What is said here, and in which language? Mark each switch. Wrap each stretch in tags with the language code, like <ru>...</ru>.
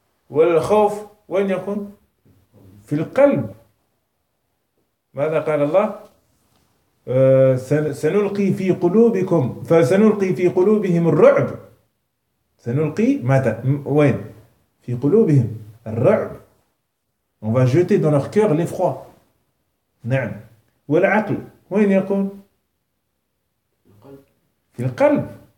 <ar>والخوف وين يكون؟ في القلب. ماذا قال الله؟ سنلقي في قلوبكم فسنلقي في قلوبهم الرعب. سنلقي ماذا؟ وين؟ في قلوبهم الرعب.</ar> <fr>On va jeter dans leur cœur l'effroi.</fr> <ar>نعم. والعقل وين يكون؟ في القلب.</ar>